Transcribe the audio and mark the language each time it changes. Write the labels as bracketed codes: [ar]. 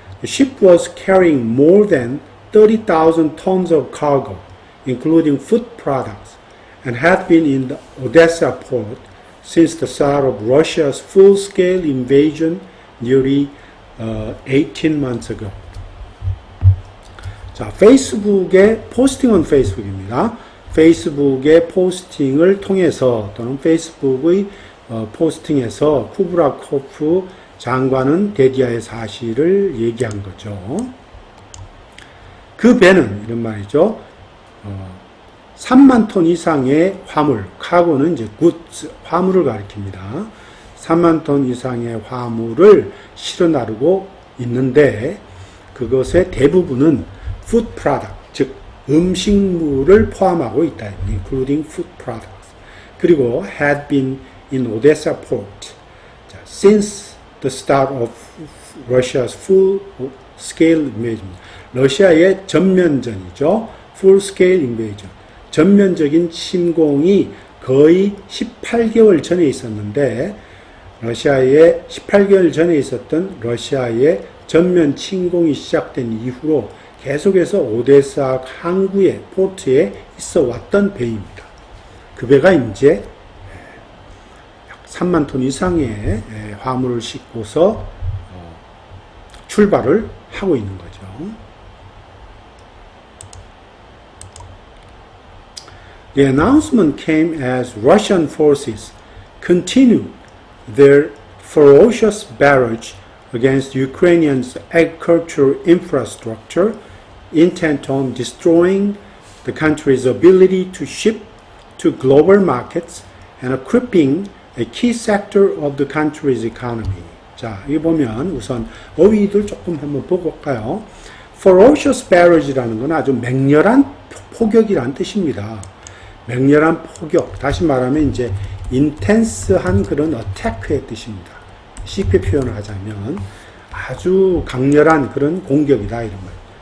[en] The ship was carrying more than 30,000 tons of cargo, including food products, and had been in the Odessa port since the start of Russia's full-scale invasion nearly 18 months ago. [ko] 자, 페이스북에 포스팅 on 페이스북입니다. 페이스북의 포스팅을 통해서 또는 페이스북의 포스팅에서 쿠브라코프 장관은 데디아의 사실을 얘기한 거죠. 그 배는 이런 말이죠. 3만 톤 이상의 화물, 카고는 이제 [en] goods, [ko] 화물을 가리킵니다. 3만 톤 이상의 화물을 실어 나르고 있는데 그것의 대부분은 [en] food product, [ko] 즉 음식물을 포함하고 있다. [en] including food products. [ko] 그리고 [en] had been in Odessa port since the start of Russia's full-scale invasion. [ko] 러시아의 전면전이죠. [en] full-scale invasion. [ko] 전면적인 침공이 거의 18개월 전에 있었는데 러시아의 18개월 전에 있었던 러시아의 전면 침공이 시작된 이후로 계속해서 오데사 항구의 포트에 있어 왔던 배입니다. 그 배가 이제 3만 톤 이상의 화물을 싣고서 출발을 하고 있는 거죠. [en] The announcement came as Russian forces continued their ferocious barrage against Ukrainians' agricultural infrastructure, intent on destroying the country's ability to ship to global markets and crippling a key sector of the country's economy. [ko] 자, 여기 보면 우선 어휘들 조금 한번 보고 올까요? [en] Ferocious barrage [ko] 라는 건 아주 맹렬한 포격이라는 뜻입니다. 맹렬한 포격, 다시 말하면 이제 인텐스한 그런 어태크의 뜻입니다. 쉽게 표현을 하자면 아주 강렬한 그런 공격이다 이런 말.